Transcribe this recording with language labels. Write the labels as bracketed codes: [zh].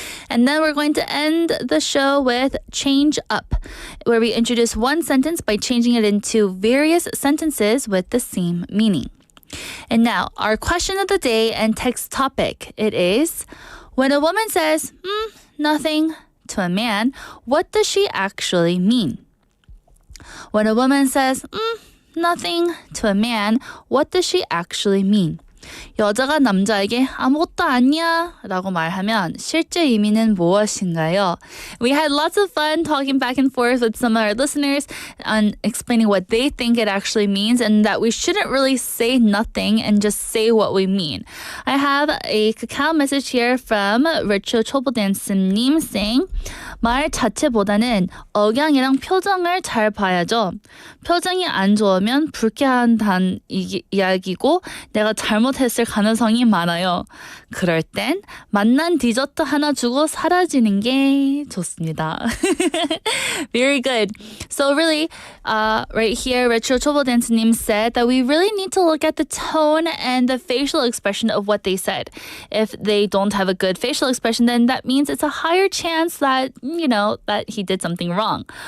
[en] And then we're going to end the show with Change Up, where we introduce one sentence by changing it into various sentences with the same meaning. And now, our question of the day and text topic. It is, When a woman says, nothing, to a man, what does she actually mean? When a woman says, nothing, to a man, what does she actually mean? [ko] 여자가 남자에게 아무것도 아니야 라고 말하면 실제 의미는 무엇인가요? [en] We had lots of fun talking back and forth with some of our listeners on explaining what they think it actually means and that we shouldn't really say nothing and just say what we mean. I have a cacao message here from Retro 초보댄스님 saying [ko] 말 자체보다는 억양이랑 표정을 잘 봐야죠. 표정이 안 좋으면 불쾌한다는 이야기고 내가 잘못했을 가능성이 많아요. 그럴 땐 맛난 디저트 하나 주고 사라지는 게 좋습니다. [en] Very good. So really, right here, Retro 초보댄스님 said that we really need to look at the tone and the facial expression of what they said. If they don't have a good facial expression, then that means it's a higher chance that, that he did something wrong.